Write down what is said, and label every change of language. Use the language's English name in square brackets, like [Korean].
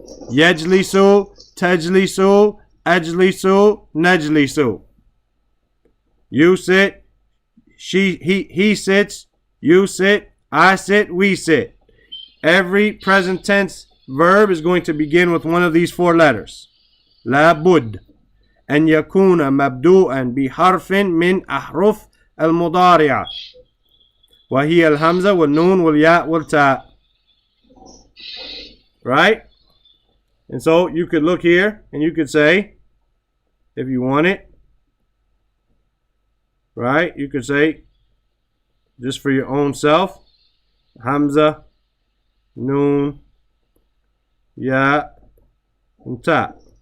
[Arabic] Yajlisu, tajlisu, ajlisu, najlisu. [English] You sit, he sits, you sit, I sit, we sit. Every present tense verb is going to begin with one of these four letters. [Arabic] La bud. أن يكون مبدوءا بحرف من أحرف المضارعة وهي الهمزة والنون والياء والتاء. [English] Right? And so you could look here and you could say, if you want it, right? You could say, just for your own self, Hamza, Noon, Ya, and Ta.